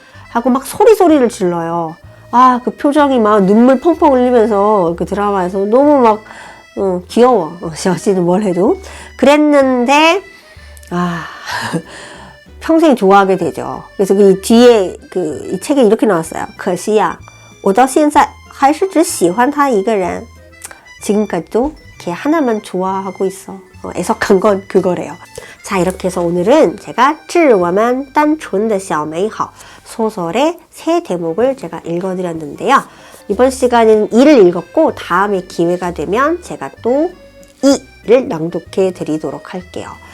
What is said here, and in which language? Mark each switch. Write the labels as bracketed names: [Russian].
[Korean] 하고 막 소리를 질러요. 아, 그 표정이 막 눈물 펑펑 흘리면서 그 드라마에서 너무 막 귀여워. 여지는 뭘 해도. 그랬는데 평생 좋아하게 되죠. 그래서 그 뒤에 이 책에 이렇게 나왔어요. [Chinese] 可惜呀，我到现在还是只喜欢他一个人. [Korean] 지금까지도 걔 하나만 좋아하고 있어. 애석한 건 그거래요. 자, 이렇게 해서 오늘은 제가 致我们单纯的小美好 소설의 세 대목을 제가 읽어드렸는데요. 이번 시간에는 2를 읽었고 다음에 기회가 되면 제가 또 2를 낭독해 드리도록 할게요.